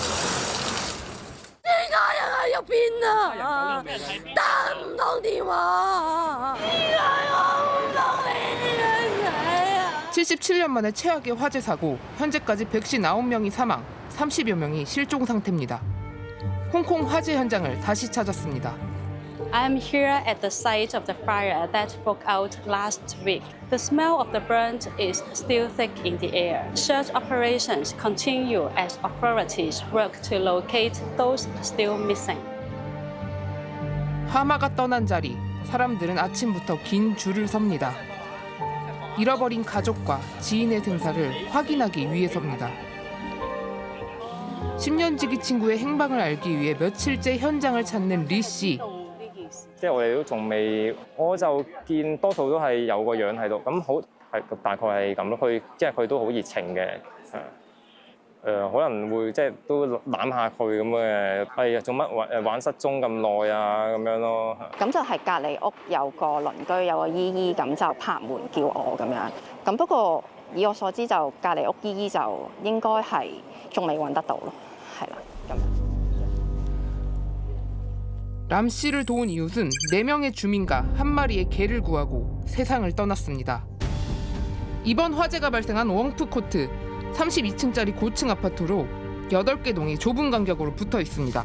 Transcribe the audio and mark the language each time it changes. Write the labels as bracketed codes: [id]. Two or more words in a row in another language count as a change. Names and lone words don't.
[ko] (77년) 만에 최악의 화재 사고, 현재까지 159명이 사망, 30여 명이 실종 상태입니다. 홍콩 화재 현장을 다시 찾았습니다. [en] I'm here at the site of the fire that broke out last week. The smell of the burnt is still thick in the air. Search operations continue as authorities work to locate those still missing. [ko] 화마가 떠난 자리, 사람들은 아침부터 긴 줄을 섭니다. 잃어버린 가족과 지인의 생사를 확인하기 위해서입니다. 10년 지기 친구의 행방을 알기 위해 며칠째 현장을 찾는 리 씨. [yue] 即係我哋都仲未，我就見多數都係有個樣喺度，咁好係大概係咁咯。佢都好熱情嘅，可能會即係都攬下佢咁嘅，係做乜玩失蹤咁耐啊咁樣咯。咁就係隔離屋有個鄰居有個姨姨咁就拍門叫我咁樣，咁不過以我所知就隔離屋姨姨就應該係仲未揾得到咯，係啦咁。 [ko] 람 씨를 도운 이웃은 4명의 주민과 한 마리의 개를 구하고 세상을 떠났습니다. 이번 화재가 발생한 웡푸코트 32층짜리 고층 아파트로 8개 동이 좁은 간격으로 붙어 있습니다.